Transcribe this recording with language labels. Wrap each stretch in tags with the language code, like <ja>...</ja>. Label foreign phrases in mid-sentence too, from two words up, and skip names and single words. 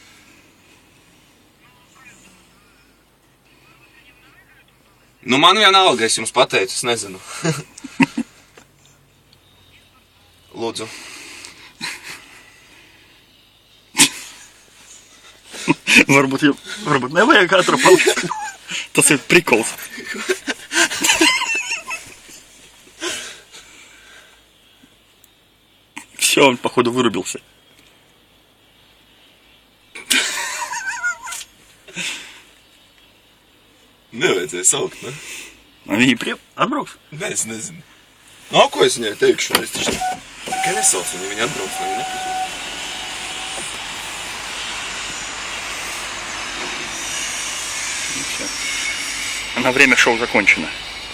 <lv>Nu, man vienalga, es jums pateicu, es nezinu. Lūdzu. Varbūt nevajag ātru palīdzību. Tas ir prikols.</lv> <ru>Все, он, походу, вырубился.</ru> <lv>Nevajadzēja saukt, ne? Viņi atbrauks? Nē, es nezinu. Nu, ko es viņai teikšu? Es taču tikai nesaucu, viņi atbrauks, lai viņi nepazūd.</lv> <ru>На время шоу закончено.</ru>